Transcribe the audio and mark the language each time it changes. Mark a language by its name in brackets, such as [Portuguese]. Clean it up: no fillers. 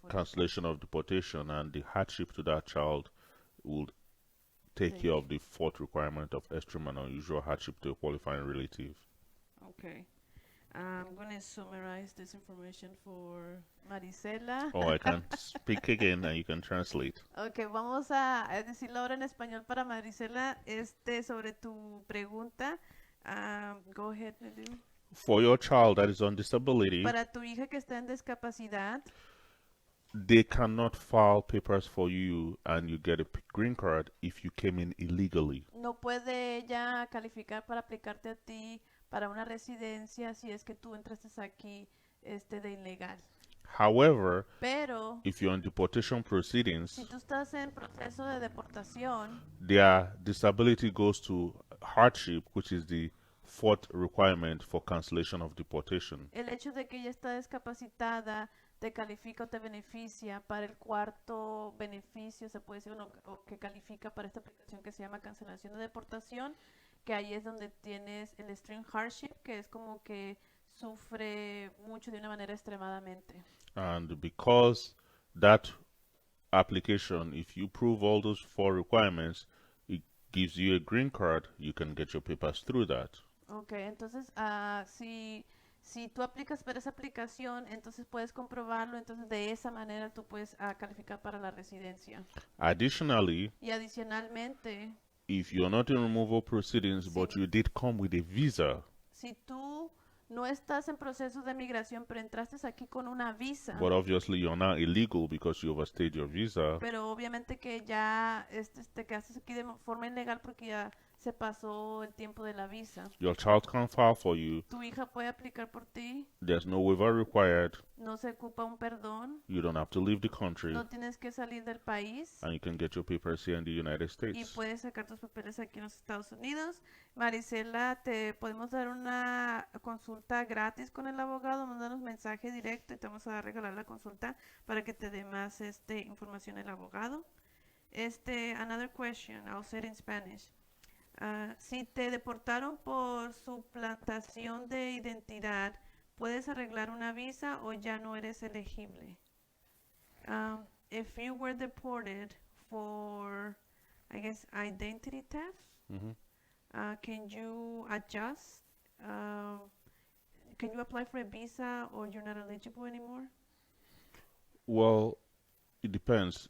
[English] cancellation of deportation and the hardship to that child will take Thank care you. of the fourth requirement of extreme and unusual hardship to a qualifying relative. Okay. I'm going to summarize this information for Marisela. Or I can speak again and you can translate. [Spanish] Ok, vamos a decirlo ahora en español para Marisela, sobre tu pregunta. [English] Go ahead, Nedu. For your child that is on disability, [Spanish] Para tu hija que está en discapacidad, [English] they cannot file papers for you and you get a green card if you came in illegally. [Spanish] no puede ella calificar para aplicarte a ti para una residencia si es que tú entraste aquí de ilegal. [English] However, [Spanish] Pero [English] if you're on deportation proceedings, [Spanish] si tú estás en proceso de deportación, [English] their disability goes to hardship, which is the fourth requirement for cancellation of deportation. [Spanish] el hecho de que ella está discapacitada te califica o te beneficia para el cuarto beneficio, se puede decir, o que califica para esta aplicación que se llama cancelación de deportación, que ahí es donde tienes el extreme hardship, que es como que sufre mucho de una manera extremadamente. [English] And because that application, if you prove all those four requirements, it gives you a green card, you can get your papers through that. [Spanish] Ok, entonces si tú aplicas para esa aplicación, entonces puedes comprobarlo, entonces de esa manera tú puedes calificar para la residencia. [English] Additionally, [Spanish] Y adicionalmente, [English] if you're not in removal proceedings, [Spanish] Sí. [English] but you did come with a visa, [Spanish] si tú no estás en proceso de migración, pero entraste aquí con una visa, [English] but obviously you're now illegal because you overstayed your visa, [Spanish] pero obviamente que ya te quedaste aquí de forma ilegal porque ya se pasó el tiempo de la visa. [English] your child can file for you. [Spanish] Tu hija puede aplicar por ti, [English] There's no waiver required. [Spanish] no se ocupa un perdón, [English] You don't have to leave the country, [Spanish] no tienes que salir del país [English] and you can get your papers here in the United [Spanish] y [English] States. [Spanish] puedes sacar tus papeles aquí en los Estados Unidos. Marisela, te podemos dar una consulta gratis con el abogado, mandarnos mensaje directo y te vamos a regalar la consulta para que te dé más información el abogado. [English] Another question, I'll say it in Spanish. [Spanish] Si te deportaron por suplantación de identidad, ¿puedes arreglar una visa o ya no eres elegible? [English] If you were deported for, I guess, identity theft, Mhm. can you adjust? Can you apply for a visa or you're not eligible anymore? Well, it depends.